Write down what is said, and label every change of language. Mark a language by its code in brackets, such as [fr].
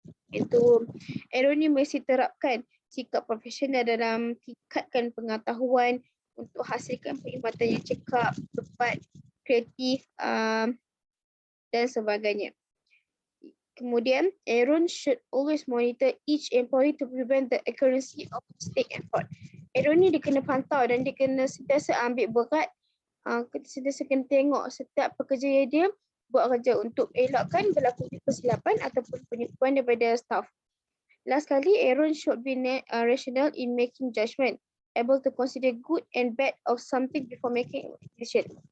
[ms] Itu Aaron ni mesti terapkan sikap profesional dalam tingkatkan pengetahuan untuk hasilkan perkhidmatan yang cekap, tepat, kreatif dan sebagainya. [en] Kemudian, Aaron should always monitor each employee to prevent the accuracy of mistake and fraud. [ms] error ni dia kena pantau dan dia kena sentiasa ambil berat. Sentiasa kena tengok setiap pekerja dia buat kerja untuk elakkan berlakunya kesilapan ataupun penipuan daripada staff. [en] Last kali, Aaron should be rational in making judgement, able to consider good and bad of something before making a decision.